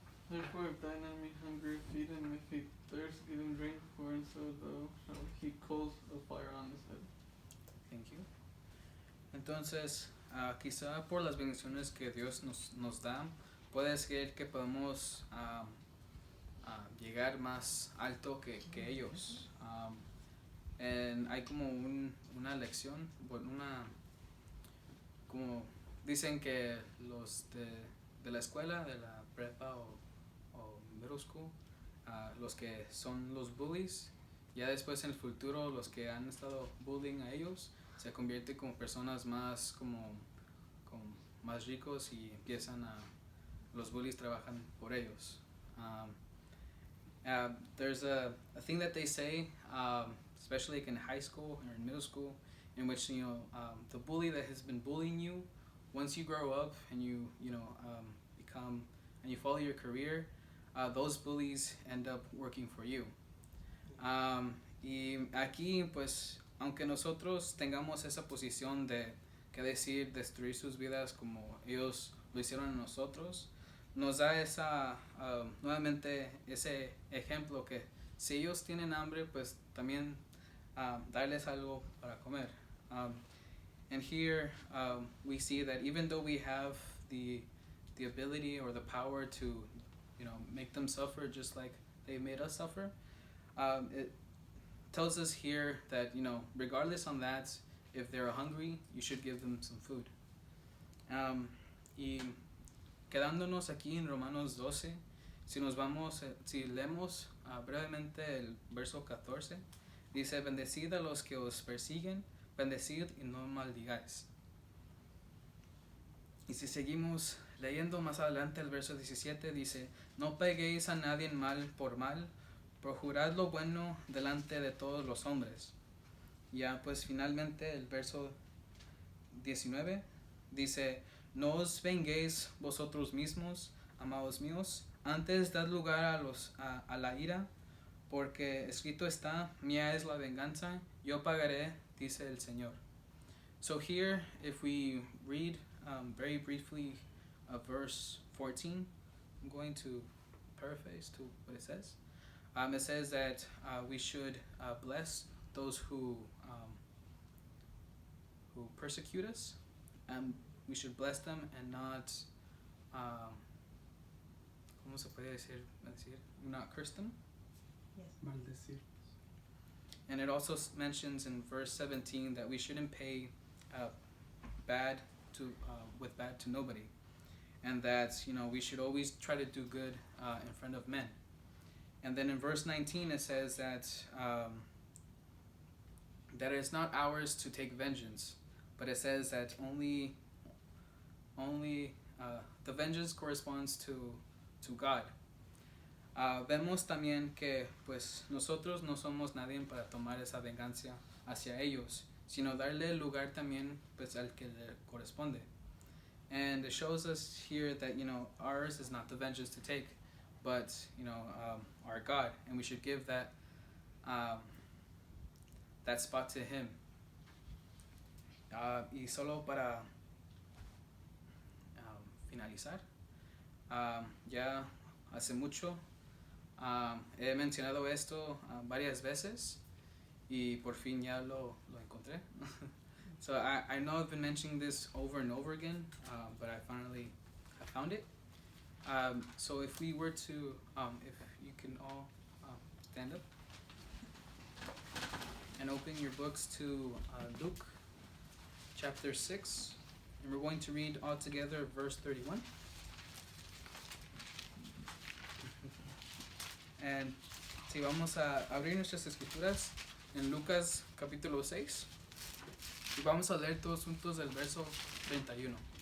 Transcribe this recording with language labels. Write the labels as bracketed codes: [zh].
[en] Therefore, if thine enemy hunger, feed him. If he thirst, give him drink. For and so thou shalt heap coals of fire on his head. thank you. [es] Entonces, quizá por las bendiciones que Dios nos da, puede ser que podemos llegar más alto que ellos. Hay como una lección, bueno, como dicen que los de la escuela, de la prepa o [en] middle school, [es] los que son los bullies, ya después en el futuro los que han estado bullying a ellos se convierten como personas más como más ricos y empiezan los bullies trabajan por ellos. [en] There's a thing that they say, especially like in high school or in middle school, in which the bully that has been bullying you, once you grow up and you become and you follow your career, those bullies end up working for you. [es] Y aquí, pues, aunque nosotros tengamos esa posición de que decir destruir sus vidas como ellos lo hicieron a nosotros, nos da nuevamente ese ejemplo que si ellos tienen hambre, pues también darles algo para comer. [en] And here we see that even though we have the ability or the power to make them suffer just like they made us suffer, it tells us here that regardless on that, if they're hungry, you should give them some food. [es] Y quedándonos aquí en Romanos 12, si leemos brevemente el verso 14, dice, bendecid a los que os persiguen, bendecid y no maldigáis. Y si seguimos leyendo más adelante el verso 17, dice, no peguéis a nadie mal por mal, procurad lo bueno delante de todos los hombres. Ya pues finalmente el verso 19 dice, no os venguéis vosotros mismos, amados míos, antes dad lugar a la ira, porque escrito está, mía es la venganza, yo pagaré, dice el Señor. [en] So here, if we read very briefly verse 14, I'm going to paraphrase to what it says. It says that we should bless those who persecute us. We should bless them and not, [es] ¿cómo se puede decir? [en] Not curse them. Yes. [es] Maldecir. [en] And it also mentions in verse 17 that we shouldn't pay bad with bad to nobody, and that we should always try to do good in front of men. And then in verse 19 it says that that it's not ours to take vengeance, but it says that only the vengeance corresponds to God. [es] Vemos también que pues nosotros no somos nadie para tomar esa venganza hacia ellos, sino darle el lugar también pues al que le corresponde. [en] And it shows us here that, you know, ours is not the vengeance to take, but, you know, our God, and we should give that that spot to Him. [es] Y solo para finalizar, ya hace mucho he mencionado esto varias veces y por fin ya lo encontré. [en] So I know I've been mentioning this over and over again, but I finally found it. So if we were to, if you can all stand up and open your books to Luke chapter 6, and we're going to read all together verse 31. [es] And si vamos a abrir nuestras escrituras en Lucas capítulo 6 y vamos a leer todos juntos el verso 31.